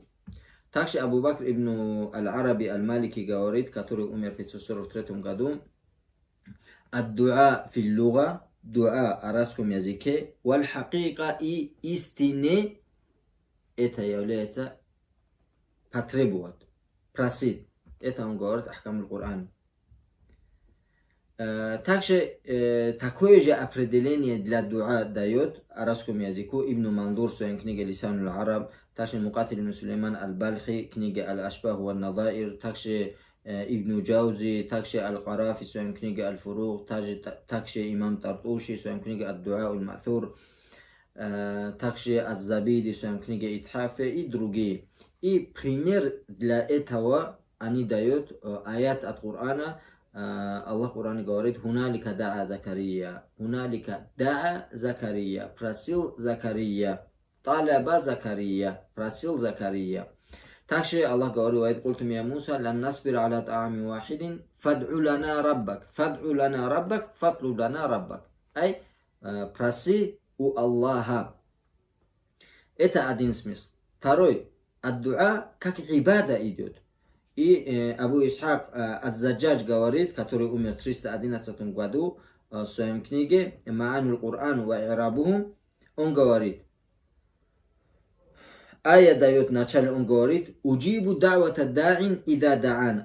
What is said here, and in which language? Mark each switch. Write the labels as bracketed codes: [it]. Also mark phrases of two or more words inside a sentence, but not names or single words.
[ru] Также Абу Бакр ибн Аль-Араби Аль-Малики говорит, который умер в 543 году, [ar] الدعاء في اللغة, [ru] дуа в арабском языке, [ar] والحقيقة [ru] и истине, это является потребовать, просить. Это он говорит Ахкам аль-Кур'ан. Также такое же определение для дуа дает арабскому языку Ибн Мандур в своей книге Лисан аль-Араб, также Мукатиль ибн Сулейман аль-Бальхи, книга Аль-Ашбах ва Надаир, также Ибн Джаузи, также Аль-Карафи в своей книге Аль-Фурух, также Имам Тартуши в своей книге Ад-Дуа аль-Ма'тур, также Аз-Забиди в своей книге Итхафе и другие. И пример для этого они дают аят от Корана. Аллах в Коране говорит: [ar] «هنالك دعا زكريا». «هنالك دعا زكريا». [ru] Просил Закария. [ar] «طلب زكريا». [ru] Просил Закария. Также Аллах говорит: [ar] «وإذ قلتم يا موسى لن نصبر على طعام واحد فادع لنا ربك». «فادع لنا ربك», «فادع لنا ربك». [ru] Ай, проси у Аллаха. Это один смысл. Второй, ад-дуа как ибада идет. И Абу Исхак Аз-Заджадж говорит, который умер в 311 году, в своей книге «Ма'анул Кур'ан ва ирабуху», он говорит, ая дает начало, он говорит: [ar] «أجيب دعوة الداع إذا دعان».